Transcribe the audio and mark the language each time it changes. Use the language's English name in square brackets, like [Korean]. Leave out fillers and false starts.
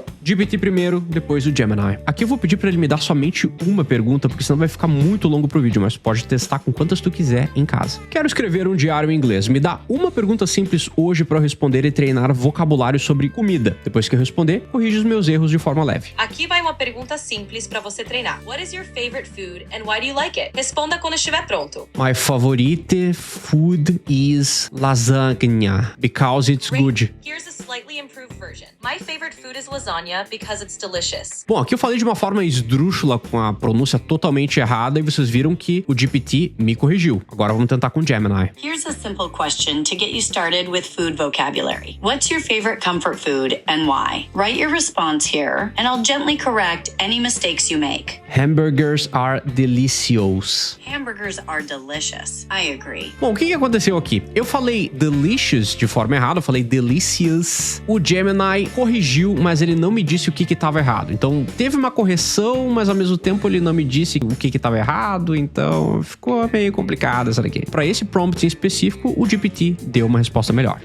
[Portuguese] GPT primeiro, depois o Gemini. Aqui eu vou pedir pra ele me dar somente uma pergunta, porque senão vai ficar muito longo pro vídeo, mas pode testar com quantas tu quiser em casa. Quero escrever um diário em inglês. Me dá uma pergunta simples hoje pra eu responder e treinar vocabulário sobre comida. Depois que eu responder, corrige os meus erros de forma leve. Aqui vai uma pergunta simples pra você treinar. [English] What is your favorite food and why do you like it? [Portuguese] Responda quando estiver pronto. [English] My favorite food is lasagna because it's good. Here's a slightly improved version. My favorite food is lasagna because it's delicious. [Portuguese] Bom, aqui eu falei de uma forma esdrúxula, com a pronúncia totalmente errada, e vocês viram que o GPT me corrigiu. Agora vamos tentar com o Gemini. [English] Here's a simple question to get you started with food vocabulary. What's your favorite comfort food and why? Write your response here, and I'll gently correct any mistakes you make. Hamburgers are delicious. Hamburgers are delicious. I agree. [Portuguese] Bom, o que aconteceu aqui? Eu falei delicious de forma errada, eu falei delicious. O Gemini corrigiu, mas ele não me disse o que estava errado. Então, teve uma correção, mas ao mesmo tempo ele não me disse o que estava errado, então ficou meio complicado essa daqui. Para esse prompt em específico, o GPT deu uma resposta melhor.